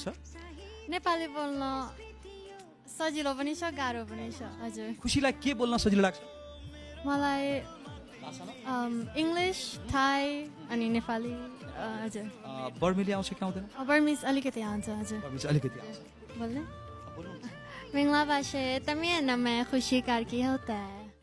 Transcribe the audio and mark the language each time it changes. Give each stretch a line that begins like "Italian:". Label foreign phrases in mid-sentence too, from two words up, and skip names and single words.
Nepali: नेपाली बोल्न सजिलो पनि छ गाह्रो पनि छ हजुर खुसीलाई के बोल्न सजिलो लाग्छ मलाई इङ्ग्लिस थाई अनि नेपाली हजुर बर्मेली आउँछ कि आउँदैन बर्मिज अलिकति आउँछ हजुर बर्मेली अलिकति आउँछ
Burmese: बोल्ने မင်္ဂလာပါရှင်တမီးရဲ့နာမည် खुशी कार की होता है